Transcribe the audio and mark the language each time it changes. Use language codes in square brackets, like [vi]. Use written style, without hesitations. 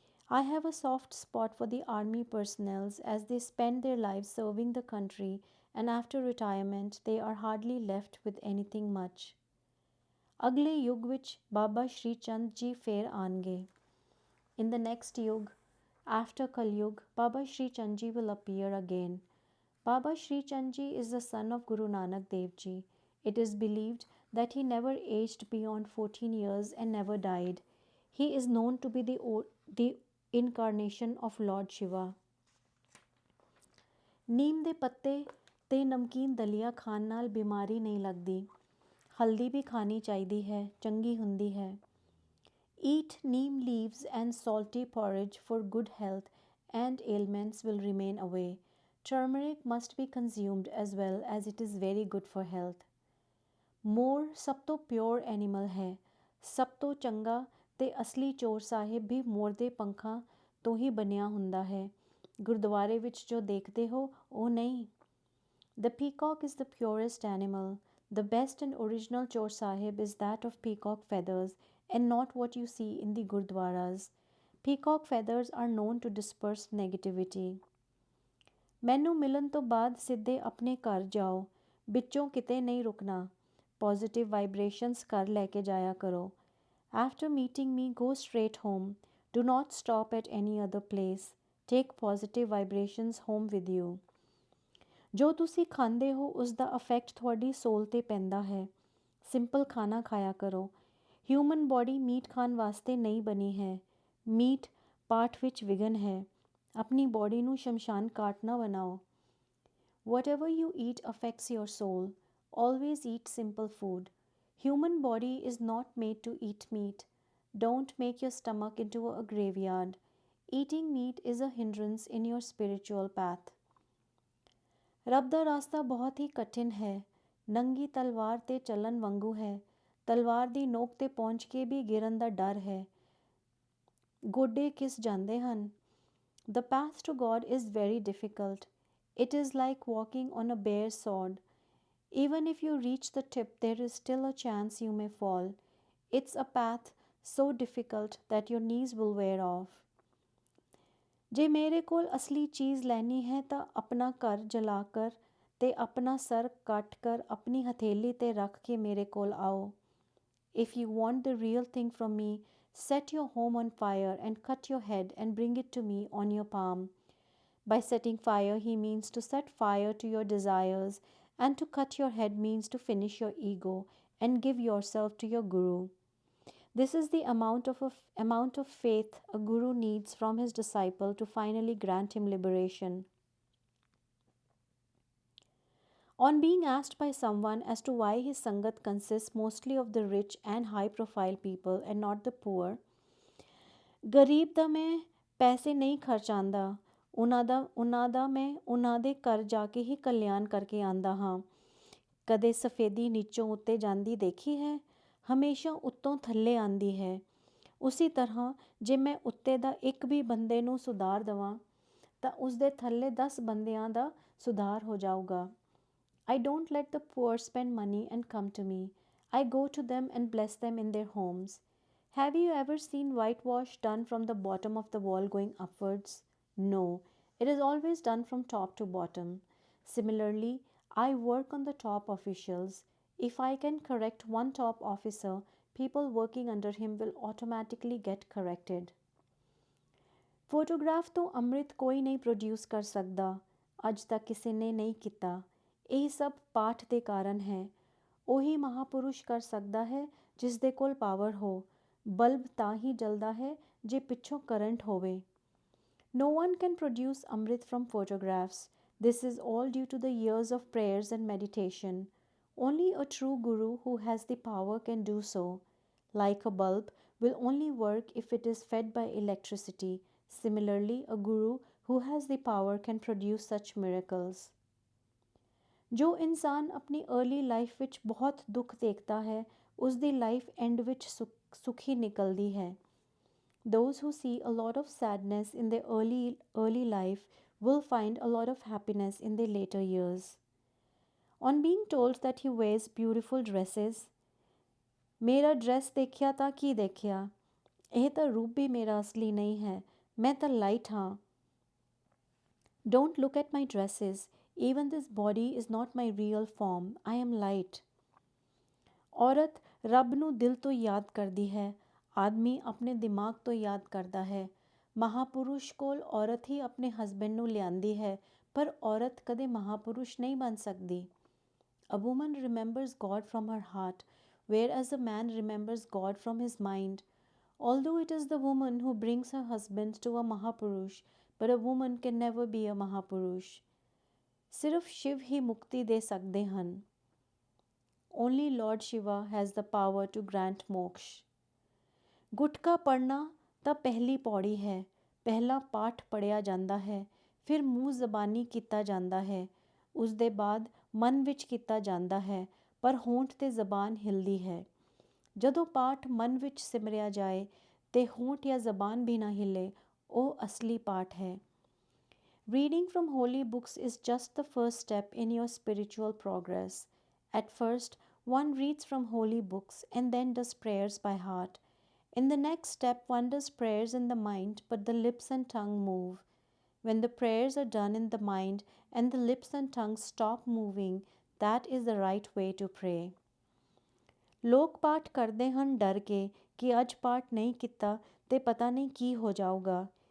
[en] I have a soft spot for the army personnel as they spend their lives serving the country and after retirement they are hardly left with anything much. [pa] ਅਗਲੇ ਯੁੱਗ ਵਿੱਚ ਬਾਬਾ ਸ਼੍ਰੀ ਚੰਦ ਜੀ ਫੇਰ ਆਉਣਗੇ। [en] In the next yug, after Kalyug, Baba Shri Chand Ji will appear again. Baba Shri Chand Ji is the son of Guru Nanak Dev Ji. It is believed that he never aged beyond 14 years and never died. He is known to be the incarnation of Lord Shiva. [pa] ਨੀਮ ਦੇ ਪੱਤੇ ਤੇ ਨਮਕੀਨ ਦਲੀਆ ਖਾਣ ਨਾਲ ਬਿਮਾਰੀ ਨਹੀਂ ਲੱਗਦੀ। ਹਲਦੀ ਵੀ ਖਾਣੀ ਚਾਹੀਦੀ ਹੈ, ਚੰਗੀ ਹੁੰਦੀ ਹੈ। [en] Eat neem leaves and salty porridge for good health and ailments will remain away. Turmeric must be consumed as well as it is very good for health. [pa] ਮੋਰ ਸਭ ਤੋਂ [en] pure animal [pa] ਹੈ। ਸਭ ਤੋਂ ਚੰਗਾ ਤੇ ਅਸਲੀ ਚੋਰ ਸਾਹਿਬ ਵੀ ਮੋਰ ਦੇ ਪੰਖਾਂ ਤੋਂ ਹੀ ਬਣਿਆ ਹੁੰਦਾ ਹੈ। ਗੁਰਦੁਆਰੇ ਵਿੱਚ ਜੋ ਦੇਖਦੇ ਹੋ ਉਹ ਨਹੀਂ। [en] The peacock is the purest animal. The best and original chor sahib is that of peacock feathers and not what you see in the gurdwaras. Peacock feathers are known to disperse negativity. [pa] ਮੈਨੂੰ ਮਿਲਣ ਤੋਂ ਬਾਅਦ ਸਿੱਧੇ ਆਪਣੇ ਘਰ ਜਾਓ, ਵਿੱਚੋਂ ਕਿਤੇ ਨਹੀਂ ਰੁਕਣਾ। [en] positive vibrations [pa] ਘਰ ਲੈ ਕੇ ਜਾਇਆ ਕਰੋ। [en] After meeting me, go straight home. Do not stop at any other place. Take positive vibrations home with you. [pa] ਜੋ ਤੁਸੀਂ ਖਾਂਦੇ ਹੋ ਉਸ ਦਾ ਅਫੈਕਟ ਤੁਹਾਡੀ ਸੋਲ 'ਤੇ ਪੈਂਦਾ ਹੈ। ਸਿੰਪਲ ਖਾਣਾ ਖਾਇਆ ਕਰੋ। [en] human body [pa] ਮੀਟ ਖਾਣ ਵਾਸਤੇ ਨਹੀਂ ਬਣੀ ਹੈ। ਮੀਟ ਪਾਠ ਵਿੱਚ ਵਿਘਨ ਹੈ। ਆਪਣੀ ਬੋਡੀ ਨੂੰ ਸ਼ਮਸ਼ਾਨ ਘਾਟ ਨਾ ਬਣਾਓ। [en] Whatever you eat affects your soul. Always eat simple food. Human body is not made to eat meat. Don't make your stomach into a graveyard. Eating meat is a hindrance in your spiritual path. [pa] ਰੱਬ ਦਾ ਰਾਸਤਾ ਬਹੁਤ ਹੀ ਕਠਿਨ ਹੈ। ਨੰਗੀ ਤਲਵਾਰ 'ਤੇ ਚੱਲਣ ਵਾਂਗੂ ਹੈ। ਤਲਵਾਰ ਦੀ ਨੋਕ 'ਤੇ ਪਹੁੰਚ ਕੇ ਵੀ ਗਿਰਨ ਦਾ ਡਰ ਹੈ। ਗੋਡੇ ਘਿਸ ਜਾਂਦੇ ਹਨ। [en] The path to God is very difficult. It is like walking on a bare sword. Even if you reach the tip, there is still a chance you may fall. It's a path so difficult that your knees will wear off. [pa] ਜੇ ਮੇਰੇ ਕੋਲ ਅਸਲੀ ਚੀਜ਼ ਲੈਣੀ ਹੈ ਤਾਂ ਆਪਣਾ ਘਰ ਜਲਾ ਕਰ ਤੇ ਆਪਣਾ ਸਰ ਕੱਟ ਕਰ ਆਪਣੀ ਹਥੇਲੀ ਤੇ ਰੱਖ ਕੇ ਮੇਰੇ ਕੋਲ ਆਓ। [en] If you want the real thing from me, set your home on fire and cut your head and bring it to me on your palm. By setting fire, he means to set fire to your desires, and to cut your head means to finish your ego and give yourself to your guru. This is the amount of faith a guru needs from his disciple to finally grant him liberation. On being asked by someone as to why his Sangat consists mostly of the rich and high profile people and not the poor, [pa] ਗਰੀਬ ਦਾ ਮੈਂ ਪੈਸੇ ਨਹੀਂ ਖਰਚਾਉਂਦਾ, ਉਹਨਾਂ ਦਾ ਮੈਂ ਉਹਨਾਂ ਦੇ ਘਰ ਜਾ ਕੇ ਹੀ ਕਲਿਆਣ ਕਰਕੇ ਆਉਂਦਾ ਹਾਂ। ਕਦੇ ਸਫੇਦੀ ਨੀਚੋਂ ਉੱਤੇ ਜਾਂਦੀ ਦੇਖੀ ਹੈ? ਹਮੇਸ਼ਾ ਉੱਤੋਂ ਥੱਲੇ ਆਉਂਦੀ ਹੈ। ਉਸੀ ਤਰ੍ਹਾਂ ਜੇ ਮੈਂ ਉੱਤੇ ਦਾ ਇੱਕ ਵੀ ਬੰਦੇ ਨੂੰ ਸੁਧਾਰ ਦੇਵਾਂ ਤਾਂ ਉਸਦੇ ਥੱਲੇ 10 ਬੰਦਿਆਂ ਦਾ ਸੁਧਾਰ ਹੋ ਜਾਊਗਾ। [en] I don't let the poor spend money and come to me. I go to them and bless them in their homes. Have you ever seen whitewash done from the bottom of the wall going upwards? No, it is always done from top to bottom. Similarly, I work on the top officials. If I can correct one top officer, people working under him will automatically get corrected. [pa] Photograph ਤੋਂ ਅੰਮ੍ਰਿਤ ਕੋਈ ਨਹੀਂ produce ਕਰ ਸਕਦਾ, ਅੱਜ ਤੱਕ ਕਿਸੇ ਨੇ ਨਹੀਂ ਕੀਤਾ। ਇਹ ਸਭ ਪਾਠ ਦੇ ਕਾਰਨ ਹੈ। ਉਹੀ ਮਹਾਪੁਰਸ਼ ਕਰ ਸਕਦਾ ਹੈ ਜਿਸ ਦੇ ਕੋਲ ਪਾਵਰ ਹੋ। ਬਲਬ ਤਾਂ ਹੀ ਜਲਦਾ ਹੈ ਜੇ ਪਿੱਛੋਂ ਕਰੰਟ ਹੋਵੇ। [en] No one can produce Amrit from photographs. This is all due to the years of prayers and meditation. Only a true guru who has the power can do so. Like a bulb will only work if it is fed by electricity. Similarly, a guru who has the power can produce such miracles. [pa] ਜੋ ਇਨਸਾਨ ਆਪਣੀ [en] early life [pa] ਵਿੱਚ ਬਹੁਤ ਦੁੱਖ ਦੇਖਦਾ ਹੈ ਉਸਦੀ [en] life end [pa] ਵਿੱਚ ਸੁਖੀ ਨਿਕਲਦੀ ਹੈ। [en] Those who see a lot of sadness in their early life will find a lot of happiness in their later years. On being told that he wears beautiful dresses, [pa] ਮੇਰਾ dress ਦੇਖਿਆ ਤਾਂ ਕੀ ਦੇਖਿਆ, ਇਹ ਤਾਂ ਰੂਪ ਵੀ ਮੇਰਾ ਅਸਲੀ ਨਹੀਂ ਹੈ, ਮੈਂ ਤਾਂ ਲਾਈਟ ਹਾਂ। [en] Don't look at my dresses. Even this body is not my real form. I am light. [pa] ਔਰਤ ਰੱਬ ਨੂੰ ਦਿਲ ਤੋਂ ਯਾਦ ਕਰਦੀ ਹੈ, ਆਦਮੀ ਆਪਣੇ ਦਿਮਾਗ ਤੋਂ ਯਾਦ ਕਰਦਾ ਹੈ। ਮਹਾਪੁਰਸ਼ ਕੋਲ ਔਰਤ ਹੀ ਆਪਣੇ ਹਸਬੈਂਡ ਨੂੰ ਲਿਆਂਦੀ ਹੈ, ਪਰ ਔਰਤ ਕਦੇ ਮਹਾਪੁਰਸ਼ ਨਹੀਂ ਬਣ ਸਕਦੀ। [en] A woman remembers God from her heart, whereas a man remembers God from his mind. Although it is the woman who brings her husband to a Mahapurush, but a woman can never be a Mahapurush. [pa] ਸਿਰਫ ਸ਼ਿਵ ਹੀ ਮੁਕਤੀ ਦੇ ਸਕਦੇ ਹਨ। [en] Only Lord Shiva has the power to grant moksha. [pa] ਗੁਟਕਾ ਪੜ੍ਹਨਾ ਤਾਂ ਪਹਿਲੀ ਪੌੜੀ ਹੈ। ਪਹਿਲਾ ਪਾਠ ਪੜ੍ਹਿਆ ਜਾਂਦਾ ਹੈ, ਫਿਰ ਮੂੰਹ ਜ਼ਬਾਨੀ ਕੀਤਾ ਜਾਂਦਾ ਹੈ, ਉਸ ਦੇ ਬਾਅਦ ਮਨ ਵਿੱਚ ਕੀਤਾ ਜਾਂਦਾ ਹੈ, ਪਰ ਹੋਂਠ ਤੇ ਜ਼ਬਾਨ ਹਿਲਦੀ ਹੈ। ਜਦੋਂ ਪਾਠ ਮਨ ਵਿੱਚ ਸਿਮਰਿਆ ਜਾਏ ਤੇ ਹੋਂਠ ਜਾਂ ਜ਼ਬਾਨ ਵੀ ਨਾ ਹਿੱਲੇ, ਉਹ ਅਸਲੀ ਪਾਠ ਹੈ। [en] Reading from holy books is just the first step in your spiritual progress. At first, one reads from holy books and then does prayers by heart. In the next step, one does prayers in the mind, but the lips and tongue move. When the prayers are done in the mind and the lips and tongue stop moving, that is the right way to pray. [pa] ਲੋਕ ਪਾਠ ਕਰਦੇ ਹਨ ਡਰ ਕੇ ਕਿ ਅੱਜ ਪਾਠ ਨਹੀਂ ਕੀਤਾ ਤੇ ਪਤਾ ਨਹੀਂ ਕੀ ਹੋ ਜਾਊਗਾ।